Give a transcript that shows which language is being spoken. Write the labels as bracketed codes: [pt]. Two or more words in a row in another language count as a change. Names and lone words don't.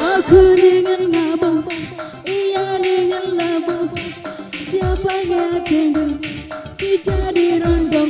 [id] Aku dengan labu, ia dengan labu. Siapa yang gendong, si jadi rondong.